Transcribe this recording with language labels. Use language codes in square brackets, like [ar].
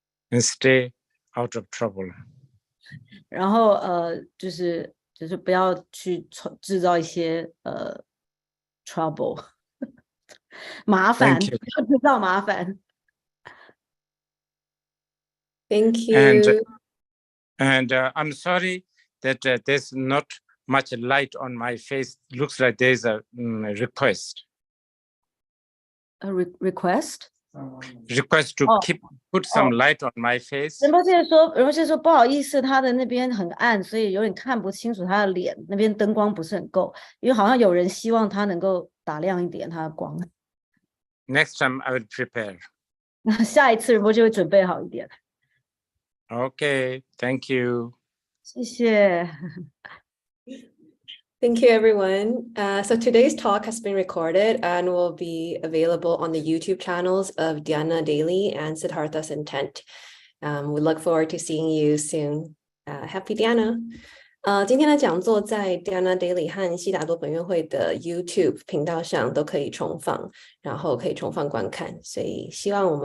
[en] and stay out of trouble. [zh] 然后就是不要去制造一些trouble 麻烦，不要制造麻烦。 [en] Thank you. And I'm sorry that there's not much light on my face. Looks like there's a request. A request? Request to put some light on my face. [zh] 仁波切说不好意思，他的那边很暗，所以有点看不清楚他的脸，那边灯光不是很够，因为好像有人希望他能够打亮一点他的光。 [en] Next time I will prepare. [zh] 那下一次仁波切会准备好一点。 [en] Okay, thank you. [zh] 谢谢。 [en] Thank you, everyone. So today's talk has been recorded and will be available on the YouTube channels of Dhyana Daily and Siddhartha Sentient. We look forward to seeing you soon. Happy Dhyana. [zh] 今天的讲座在 Dhyana Daily 和悉达多本愿会的 YouTube 频道上都可以重放，然后可以重放观看，所以希望我们